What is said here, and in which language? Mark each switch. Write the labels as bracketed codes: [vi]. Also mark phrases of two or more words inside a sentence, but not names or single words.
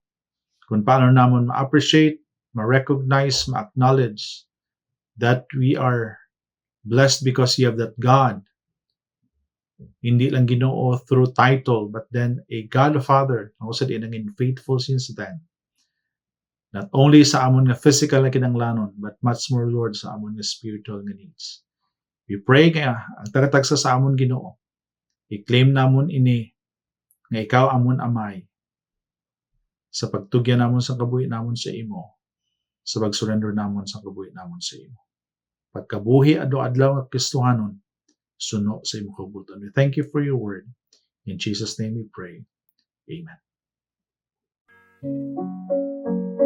[hil] Kung paano namon ma-appreciate, ma-recognize, [en] ma-acknowledge that we are blessed because you have that God. [hil] Hindi lang Ginoo [en] through title, but then a God Father, also [hil] din ang [en] faithful since then. Not only [hil] sa amon nga physical na kinanglanon, [en] but much more, Lord, [hil] sa amon nga spiritual nga needs. [en] We pray [hil] kaya ang tagatagsa sa amon Ginoo. I-claim namon ini nga ikaw amon amay sa pagtugyan namon sa kabuhi namon sa imo, sa pag-surrender namon sa kabuhi namon sa imo. Pagkabuhi adlaw-adlaw nga Kristohanon, suno sa imo kabuton. [en] We thank you for your word. In Jesus' name we pray. Amen.